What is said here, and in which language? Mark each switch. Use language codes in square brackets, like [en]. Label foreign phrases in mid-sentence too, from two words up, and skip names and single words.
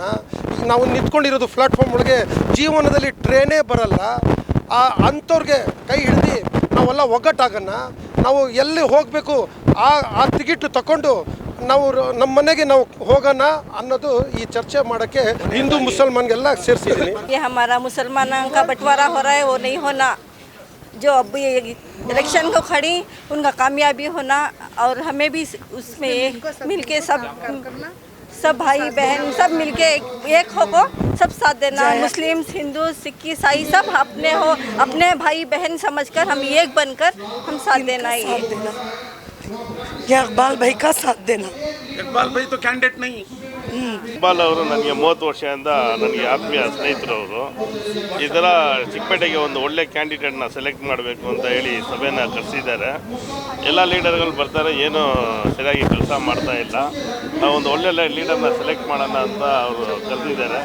[kn] ನಾವು ನಿಂತ್ಕೊಂಡಿರೋದು ಪ್ಲಾಟ್ಫಾರ್ಮ್ ಒಳಗೆ, ಜೀವನದಲ್ಲಿ ಟ್ರೈನೇ ಬರಲ್ಲ. ಅಂಥವ್ರಿಗೆ ಕೈ ಹಿಡ್ದು ನಾವೆಲ್ಲ ಒಗ್ಗಟ್ಟಾಗೋಣ. ನಾವು ಎಲ್ಲಿ ಹೋಗಬೇಕು ಆ ಟಿಕೆಟ್ ತಗೊಂಡು ನಾವು ನಮ್ಮ ಮನೆಗೆ ನಾವು ಹೋಗೋಣ ಅನ್ನೋದು ಈ ಚರ್ಚೆ ಮಾಡೋಕ್ಕೆ ಹಿಂದೂ ಮುಸಲ್ಮಾನ್ಗೆಲ್ಲ ಸೇರಿಸಿದ್ದೀನಿ. [hi] ये हमारा मुसलमानों का बंटवारा हो रहा है वो नहीं होना. जो अब ये इलेक्शन को खड़ी उनका कामयाबी होना और हमें भी उसमें मिलके सब भाई बहन सब मिलके एक होको सब साथ देना. मुस्लिम हिंदू सिख ईसाई सब अपने भाई बहन समझकर हम एक बनकर हम साथ देना. ये इकबाल भाई का साथ देना. ಇಕ್ಬಾಲ್ ಭಾई तो कैंडिडेट नहीं. [kn] ಇಕ್ಬಾಲ್ ಅವರು ನನಗೆ 30 ವರ್ಷದಿಂದ ನನಗೆ ಆತ್ಮೀಯ ಸ್ನೇಹಿತರು. ಅವರು ಈ ಥರ ಚಿಕ್ಕಪೇಟೆಗೆ ಒಂದು ಒಳ್ಳೆ ಕ್ಯಾಂಡಿಡೇಟ್ನ ಸೆಲೆಕ್ಟ್ ಮಾಡಬೇಕು ಅಂತ ಹೇಳಿ ಸಭೆನ ಕರೆಸಿದ್ದಾರೆ. ಎಲ್ಲ ಲೀಡರ್ಗಳು ಬರ್ತಾರೆ, ಏನೂ ಸರಿಯಾಗಿ ಕೆಲಸ ಮಾಡ್ತಾ ಇಲ್ಲ. ನಾವು ಒಂದು ಒಳ್ಳೆ ಲೀಡರ್ನ ಸೆಲೆಕ್ಟ್ ಮಾಡೋಣ ಅಂತ ಅವರು ಕರೆದಿದ್ದಾರೆ.